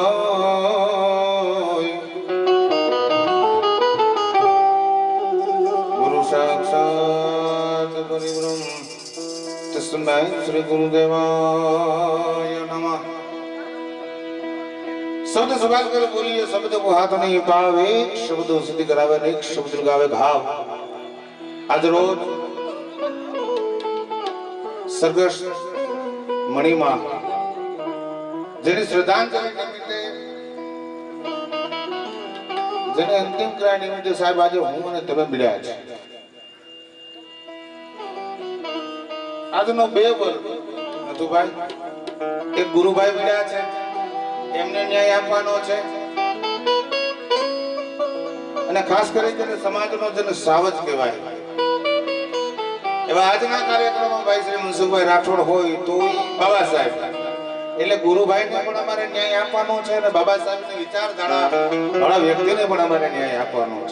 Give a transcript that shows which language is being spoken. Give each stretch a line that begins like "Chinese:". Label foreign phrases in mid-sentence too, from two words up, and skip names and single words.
Sanskrit: गुरु साक्षात् परिब्रह्म तस्मै श्री गुरुदेवाय नमः।
Hindi: शब्द सुभाष कर बोलिए, शब्द को हाथ नहीं पावे, शब्दों सिद्धि करावे नहीं, शब्द लगावे घाव।
Gujarati: આજ રોજ સ્વર્ગસ્થ મણિમા જેની શ્રદ્ધાંજલિ નિમિત્તે, જેને અંતિમ ક્રિયા નિમિત્તે સાહેબ આજે હું અને તમે મળ્યા છે। આજનો બે વર્ગ નથુભાઈ, એક ગુરુભાઈ મળ્યા છે, એમને ન્યાય આપવાનો છે, અને ખાસ કરીને સમાજનો જેને સાવજ કહેવાય એવા આજના કાર્યક્રમમાં ભાઈ શ્રી મનસુખભાઈ રાઠોડ હોય તો બાબા સાહેબ એટલે ગુરુભાઈને પણ અમારે ન્યાય આપવાનો છે, અને બાબા સાહેબની વિચારધારા વાળા વ્યક્તિને પણ અમારે ન્યાય આપવાનો છે।